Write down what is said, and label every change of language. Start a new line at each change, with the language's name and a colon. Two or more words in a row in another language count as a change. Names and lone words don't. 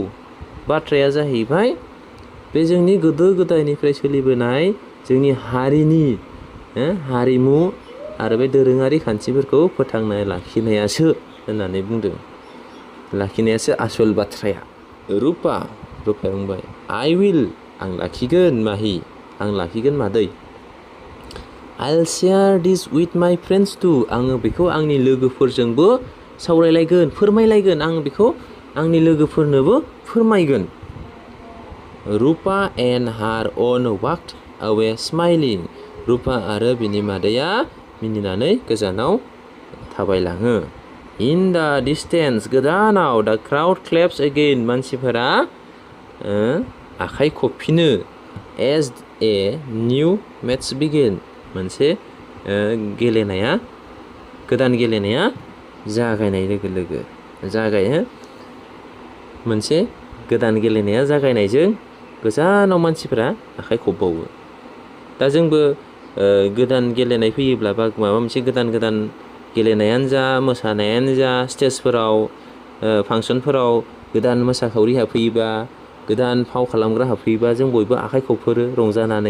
Bodo: बाथ्राया जाहैबाय बे जोंनि गोदो गोदायनिफ्राय सोलिबोनाय जोंनि हारिनि हारिमु आरो बे दोरोङारि खान्थिफोरखौ फोथांना लाखिनायासो होननानै बुंदों। लाखिनायासो आसल बाथ्राया। रुपाया बुंबाय
English: I will
Bodo: आं लाखिगोन माहि आं लाखिगोन मादै।
English: I'll share this with my friends too
Bodo: आङो बेखौ आंनि लोगोफोरजोंबो सावरायलायगोन फोरमायलायगोन आं बेखौ आंनि लोगोफोरनोबो फोरमायगोन। रुपा
English: and her own walked away smiling
Bodo: रुपा आरो बिनि मादैया मिनिनानै गोजानाव थाबायलाङो।
English: In the distance
Bodo: गोजानाव
English: the crowd claps again
Bodo: मानसिफोरा आखाइ खबफिनो
English: as a new match begin
Bodo: मोनसे गोदान गेलेनाया जागायनाय लोगो लोगो मोनसे गोदान गेलेनाया जागायनायजों गोजानाव मानसिफोरा आखाइ खबबावो। दा जोंबो गोदान गेलेनाय फैयोब्ला बा माबा मोनसे गोदान गेलेनायानो जा मोसानायानो जा स्टेजफोराव फांसनफोराव गोदान मोसाखावरि हाबफैयोबा गोदान फाव खालामग्रा हाबफैयोबा जों बयबो आखाइ खबफोरो रंजानानै।